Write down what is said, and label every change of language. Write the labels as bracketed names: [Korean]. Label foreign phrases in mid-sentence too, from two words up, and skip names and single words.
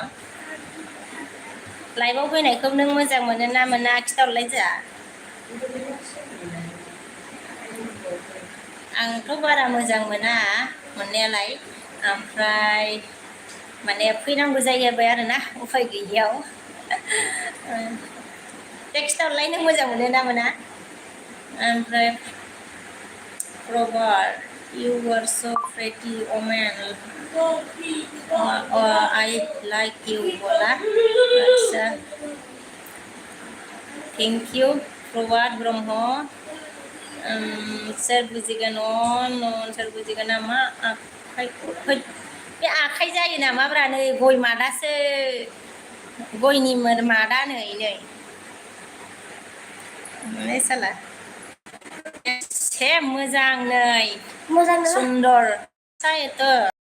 [Bodo] लाइभआव फैनायखौ नों मोजां मोनो ना मोना खिथाहरलाय जोंहा आंथ' बारा मोजां मोना मोननायालाय ओमफ्राय माने फैनांगौ जाहैबाय आरोना उफाय गैयियाव दे खिथाहरलाय नों मोजां मोनो ना मोना ओमफ्राय Robert, [English] you were so pretty, oh man. I like you, bola. Thank you, Robert Brahmo. [Bodo] सोर बुजिगोन सोर बुजिगोन नामा आखाइ बे आखाइ जायो नामाब्रा नै गय मादासो गयनि मादा नै साला एसे मोजां नै सुन्दर सायतो